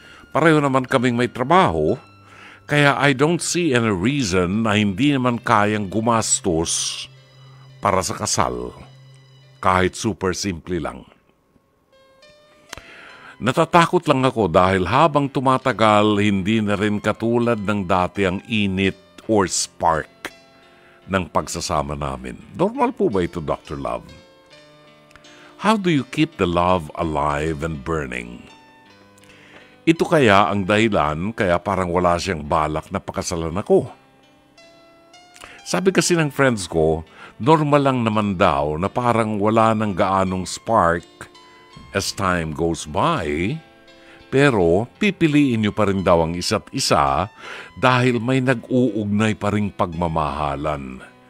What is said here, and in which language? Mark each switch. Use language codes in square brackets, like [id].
[tl] Pareho naman kaming may trabaho, kaya [en] I don't see any reason [tl] na hindi naman kayang gumastos para sa kasal, kahit super simple lang. Natatakot lang ako dahil habang tumatagal, hindi na rin katulad ng dati ang init or spark ng pagsasama namin. Normal po ba ito, Dr. Love? [en] How do you keep the love alive and burning? [tl] Ito kaya ang dahilan kaya parang wala siyang balak na pakasalan ako. Sabi kasi ng friends ko, normal lang naman daw na parang wala nang gaanong spark [en] as time goes by, [tl] pero pipiliin niyo pa rin daw ang isa't isa dahil may nag-uugnay pa ring pagmamahalan.